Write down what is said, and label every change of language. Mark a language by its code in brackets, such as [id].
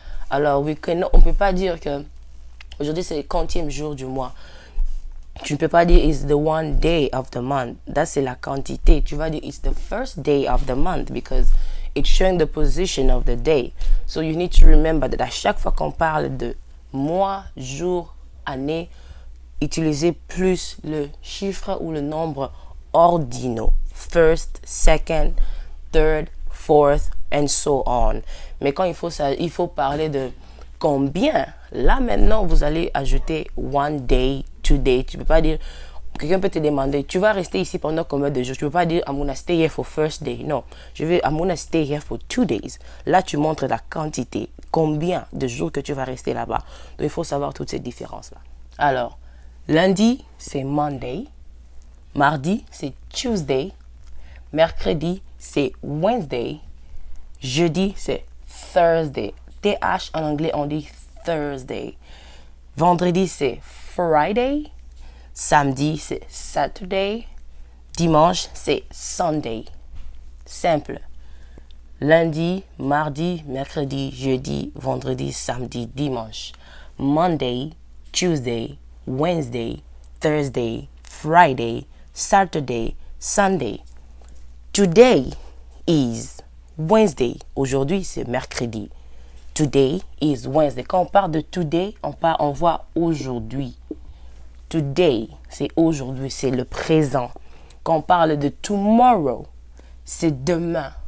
[fr] Alors, on ne peut pas dire que aujourd'hui c'est le 40e jour du mois. Tu ne peux pas dire [en] it's the one day of the month. [fr] Ça, c'est la quantité. Tu vas dire [en] it's the first day of the month because it's showing the position of the day. So you need to remember that [fr] à chaque fois qu'on parle de mois, jour, année, utilisez plus le chiffre ou le nombre ordinaux. [en] First, second, third, fourth, and so on. [fr] Mais quand il faut parler de combien, là maintenant vous allez ajouter one day, 2 days. Tu peux pas dire, quelqu'un peut te demander, tu vas rester ici pendant combien de jours? Tu peux pas dire, [en] I'm gonna stay here for first day. Non, I'm gonna stay here for 2 days. [fr] Là tu montres la quantité, combien de jours que tu vas rester là-bas. Donc il faut savoir toutes ces différences-là. Alors, lundi c'est Monday, mardi c'est Tuesday, mercredi c'est Wednesday, jeudi c'est Thursday. TH en anglais on dit Thursday. Vendredi c'est Friday. Samedi c'est Saturday. Dimanche c'est Sunday. Simple. Lundi, mardi, mercredi, jeudi, vendredi, samedi, dimanche. [en] Monday, Tuesday, Wednesday, Thursday, Friday, Saturday, Sunday. Today is Wednesday. [fr] Aujourd'hui, c'est mercredi. [en] Today is Wednesday. [fr] Quand on parle de today, on voit aujourd'hui. Today, c'est aujourd'hui, c'est le présent. Quand on parle de tomorrow, c'est demain.